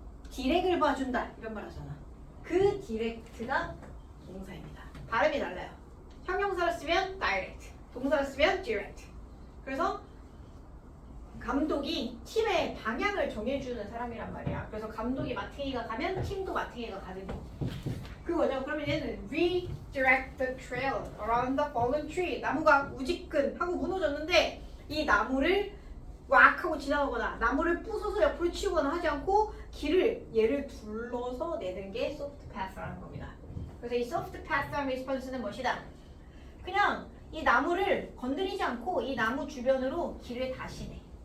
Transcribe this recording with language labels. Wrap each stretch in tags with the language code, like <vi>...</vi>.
<ko>디렉을 봐준다 이런 말 하잖아. 그 디렉트가 동사입니다. 발음이 달라요. 형용사로 쓰면 direct, 동사로 쓰면 direct. 그래서 감독이 팀의 방향을 정해주는 사람이란 말이야. 그래서 감독이 마팅이가 가면 팀도 마팅이가 가는 그거죠. 그러면 얘는</ko> <en>redirect the trail around the fallen tree.</en> <ko>나무가 우지끈 하고 무너졌는데 이 나무를 왁 하고 지나가거나 나무를 부숴서 옆으로 치우거나 하지 않고 길을 얘를 둘러서 내는 게 soft path라는 겁니다. 그래서 이 soft path한 response는 무엇이다? 그냥 이 나무를 건드리지 않고 이 나무 주변으로 길을 다시 내.</ko>